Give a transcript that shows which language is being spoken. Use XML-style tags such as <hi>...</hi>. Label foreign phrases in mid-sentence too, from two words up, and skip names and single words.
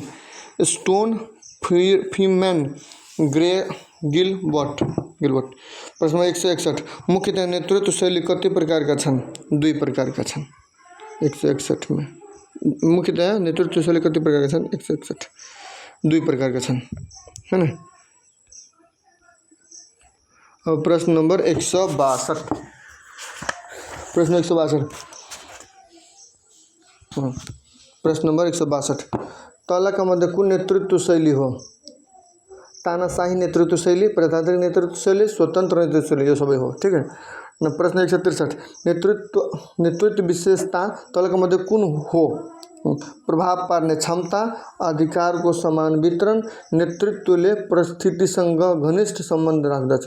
<ne>स्टोन, फ्रीम्यान, गिलबर्ट। प्रश्न 161 मुख्यतः नेतृत्व शैली कति प्रकारका छन्? 2 प्रकारका छन्। 161 में मुख्यतः नेतृत्व शैली कति प्रकारका छन्? 161 2 प्रकारका छन्,</ne> <hi>है ना।</hi> <ne>अब प्रश्न नंबर 162 प्रश्न 162 प्रश्न नंबर 162 तलका मध्ये कुन नेतृत्व शैली हो? तानाशाही नेतृत्व शैली, प्रजातान्त्रिक नेतृत्व शैली, स्वतंत्र नेतृत्व शैली, यो सबै हो।</ne> <hi>ठीक है न।</hi> <ne>प्रश्न 163 नेतृत्व विशेषता तलका मध्ये कुन हो? प्रभाव पार्ने क्षमता, अधिकार को समान वितरण, नेतृत्वले परिस्थितिसँग घनिष्ठ सम्बन्ध राख्दछन्।</ne>